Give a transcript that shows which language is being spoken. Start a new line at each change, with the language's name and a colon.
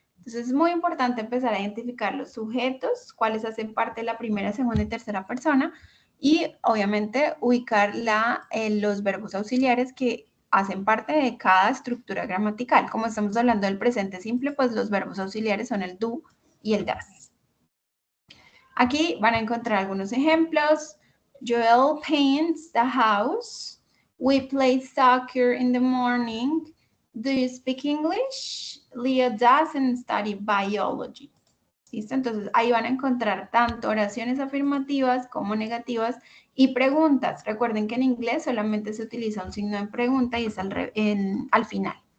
Spanish: Entonces es muy importante empezar a identificar los sujetos, cuáles hacen parte de la primera, segunda y tercera persona y obviamente ubicar los verbos auxiliares que hacen parte de cada estructura gramatical. Como estamos hablando del presente simple, pues los verbos auxiliares son el do y el das. Aquí van a encontrar algunos ejemplos.
English: Joel paints the house. We play soccer in the morning. Do you speak English? Leo doesn't study biology.
Spanish: ¿Listo? Entonces ahí van a encontrar tanto oraciones afirmativas como negativas y preguntas. Recuerden que en inglés solamente se utiliza un signo de pregunta y es al final.